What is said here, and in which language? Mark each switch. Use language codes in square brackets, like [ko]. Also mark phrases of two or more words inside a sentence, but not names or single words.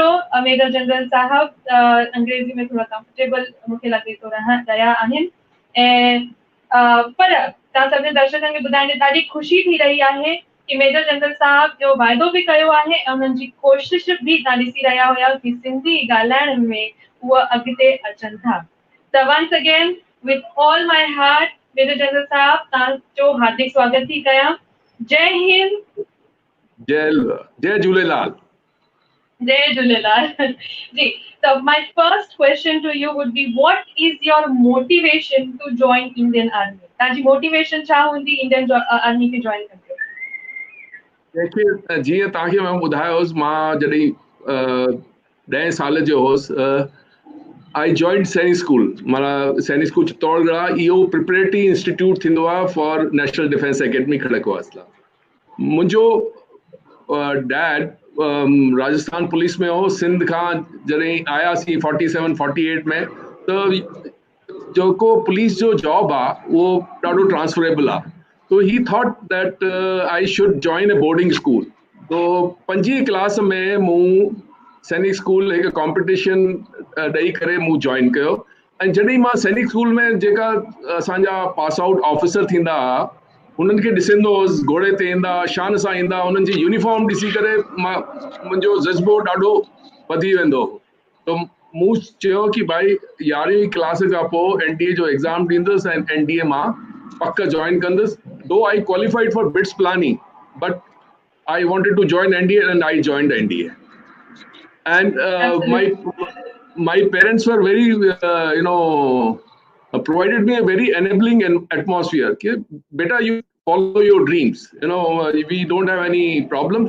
[sd] मेजर जनरल साहब अंग्रेज़ी में थोरा कंफर्टेबल मूंखे लॻे थो रहिया आहिनि ऐं पर तव्हां सभिनी दर्शकनि खे ॿुधाइण जी ॾाढी ख़ुशी थी रही आहे कि मेजर जनरल साहब जो वाइदो बि कयो आहे ऐं उन्हनि जी कोशिश बि तव्हां ॾिसी रहिया हुया कि सिंधी ॻाल्हाइण में उहा अॻिते अचनि था त [en] once again with all my heart [sd] मेजर जनरल साहब तव्हांजो हार्दिक स्वागत थी कयां जय हिंद जय झूलेलाल [en] जी so my first question to you would be what is your motivation to join Indian Army [sd] तव्हांजी मोटिवेशन छा हूंदी इंडियन आर्मी खे जॉइन कंदे देखिए जीअं तव्हांखे मां ॿुधायोसि मां जॾहिं 10 साल जो हुउसि [en] I joined [sd] सैनिक स्कूल माना सैनिक स्कूल चित्तौड़गढ़ आहे इहो [en] preparatory institute [sd] थींदो आहे [en] for National Defence Academy [sd] खड़कवासला मुंहिंजो डैड राजस्थान पुलिस में हो, सिंध खां जॾहिं आयासीं 47-48 में, त जेको पुलिस जो जॉब आहे उहो ॾाढो ट्रांसफरेबल आहे. [en] So he thought that I should join a boarding school. [sd] तो 5वीं क्लास में मूं सैनिक स्कूल हिकु कॉम्पिटिशन ॾेई करे मूं जॉइन कयो. ऐं जॾहिं मां सैनिक स्कूल में जेका असांजा [en] pass out officer [sd] थींदा हुआ उन्हनि खे ॾिसंदो हुउसि, घोड़े ते ईंदा, शान सां ईंदा, उन्हनि जी यूनिफॉर्म ॾिसी करे मुंहिंजो जज़्बो ॾाढो वधी वेंदो. तो मूं चयो कि भाई 11वीं क्लास खां पोइ NDA जो एग्ज़ाम ॾींदुसि ऐं NDA मां पक जॉइन कंदुसि. [en] Though I qualified for BITS planning, बट I wanted to join NDA and I joined NDA. And my parents were very, provided me a very enabling atmosphere. Beta, you follow your dreams. We don't have any problems.